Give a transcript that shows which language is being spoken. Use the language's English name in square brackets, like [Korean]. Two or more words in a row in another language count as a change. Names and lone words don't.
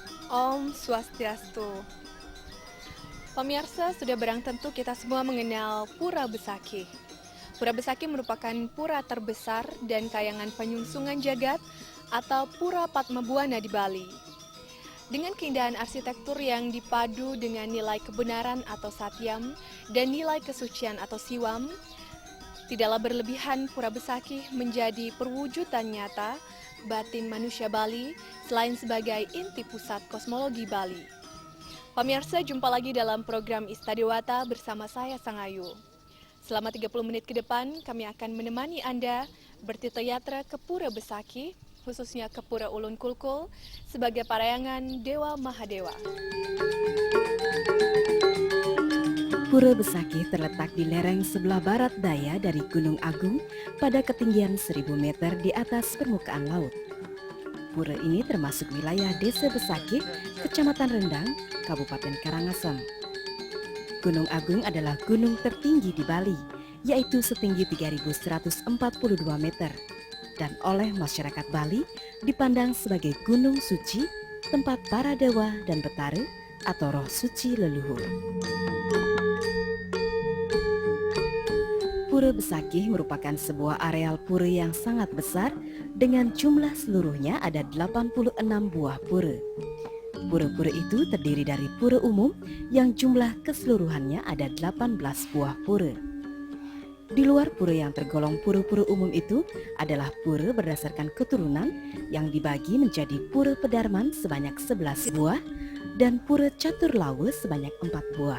[Sanskrit] Om Swastiastu. Pemirsa, [Indonesian] sudah barang tentu kita semua mengenal Pura Besakih. Pura Besakih merupakan pura terbesar dan kayangan penyungsungan jagat atau Pura Padmabuana di Bali. Dengan keindahan arsitektur yang dipadu dengan nilai kebenaran atau satyam dan nilai kesucian atau siwam, tidaklah berlebihan Pura Besakih menjadi perwujudan nyata batin manusia Bali selain sebagai inti pusat kosmologi Bali. Pemirsa, jumpa lagi dalam program Istadewata bersama saya Sangayu. Selama 30 menit ke depan, kami akan menemani Anda bertitayatra ke Pura Besakih, khususnya ke Pura Ulun Kulkul, sebagai parayangan Dewa Mahadewa. Pura Besakih terletak di lereng sebelah barat daya dari Gunung Agung pada ketinggian 1000 meter di atas permukaan laut. Pura ini termasuk wilayah Desa Besakih, Kecamatan Rendang, Kabupaten Karangasem. Gunung Agung adalah gunung tertinggi di Bali, yaitu setinggi 3142 meter, dan oleh masyarakat Bali dipandang sebagai gunung suci, tempat para dewa dan betara atau roh suci leluhur. Pura Besakih merupakan sebuah areal pura yang sangat besar dengan jumlah seluruhnya ada 86 buah pura. Pura-pura itu terdiri dari pura umum yang jumlah keseluruhannya ada 18 buah pura. Di luar pura yang tergolong pura-pura umum itu adalah pura berdasarkan keturunan yang dibagi menjadi pura Pedarman sebanyak 11 buah dan pura Caturlawe sebanyak 4 buah.